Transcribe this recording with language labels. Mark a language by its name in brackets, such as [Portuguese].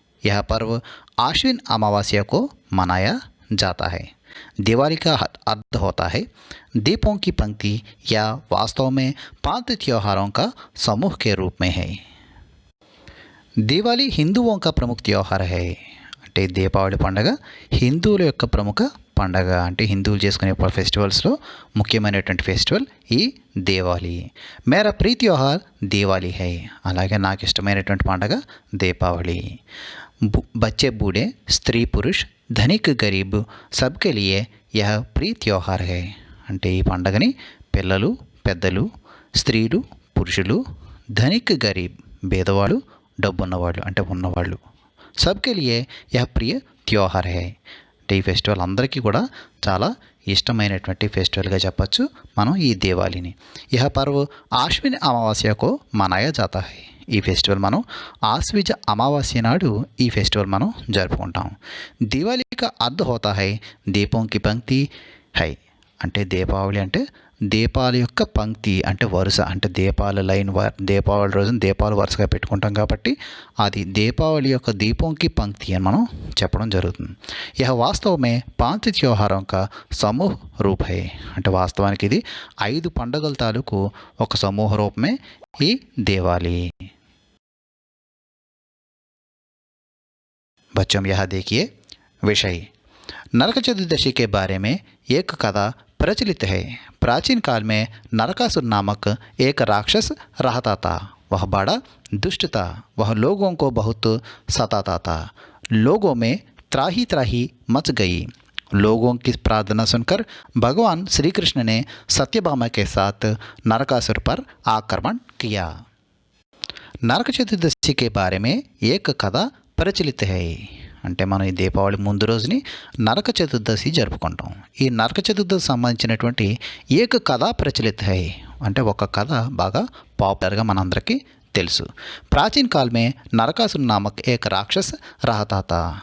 [Hindi] यह पर्व आश्विन अमावस्या को मनाया जाता है। दिवाली का अर्थ होता है दीपों की पंक्ति या वास्तव में 5 त्योहारों का समूह के रूप में है। दिवाली हिंदुओं का प्रमुख त्योहार है। [Telugu] అంటే దీపావళి పండుగ హిందువుల యొక్క ప్రముఖ పండగ. అంటే హిందువులు చేసుకునే ఫెస్టివల్స్లో ముఖ్యమైనటువంటి ఫెస్టివల్ ఈ దీవాలి. [Hindi] మేరా ప్రియ त्योहार दिवाली है. [Telugu] అలాగే నాకు ఇష్టమైనటువంటి పండగ దీపావళి. [Hindi] बच्चे बूढ़े, स्त्री पुरुष, धनिक गरीब सबके लिए यह प्रिय त्योहार है. [Telugu] అంటే ఈ పండగని పిల్లలు, పెద్దలు, స్త్రీలు, పురుషులు, ధనిక్ గరీబ్ పేదవాళ్ళు, డబ్బున్నవాళ్ళు అంటే ఉన్నవాళ్ళు [Hindi] सबके लिए यह प्रिय त्योहार है. [Telugu] అంటే ఈ ఫెస్టివల్ అందరికీ కూడా చాలా ఇష్టమైనటువంటి ఫెస్టివల్గా చెప్పచ్చు మనం ఈ దీవాళిని. [Hindi] यह पर्व आश्विन अमावस्या को मनाया जाता है. [Telugu] ఈ ఫెస్టివల్ మనం ఆశ్విజ అమావాస్య నాడు ఈ ఫెస్టివల్ మనం జరుపుకుంటాం. [Hindi] दिवाली का अर्थ होता है दीपों की पंक्ति है. [Telugu] అంటే దీపావళి అంటే దీపాల యొక్క పంక్తి అంటే వరుస, అంటే దీపాల లైన్, దీపావళి రోజున దీపాలు వరుసగా పెట్టుకుంటాం కాబట్టి అది దీపావళి యొక్క దీపంకి పంక్తి అని మనం చెప్పడం జరుగుతుంది. [Hindi] यह वास्तव में 5 त्योहारों का समूह रूप है. [Telugu] అంటే వాస్తవానికి ఇది 5 పండుగల తాలూకు ఒక సమూహ రూపమే ఈ दिवाली. [Hindi] बच्चों, यह देखिए विषय. नरक चतुर्दशी के बारे में एक कथा प्रचलित है. प्राचीन काल में नरकासुर नामक एक राक्षस रहता था. वह बड़ा दुष्ट था. वह लोगों को बहुत सताता था. लोगों में त्राही त्राही मच गई. लोगों की प्रार्थना सुनकर भगवान श्री कृष्ण ने सत्यभामा के साथ नरकासुर पर आक्रमण किया. नरक चतुर्दशी के बारे में एक कथा प्रचलित है. [Telugu] అంటే మనం ఈ దీపావళి ముందు రోజుని నరక చతుర్దశి జరుపుకుంటాం. ఈ నరక చతుర్దశి సంబంధించినటువంటి [Hindi] ఏక కథ ప్రచలిత హై. [Telugu] అంటే ఒక కథ బాగా పాపులర్గా మనందరికీ తెలుసు. [Hindi] ప్రాచీన కాలమే నరకాసురు నామక్ ఏక రాక్షస్ రహతాత.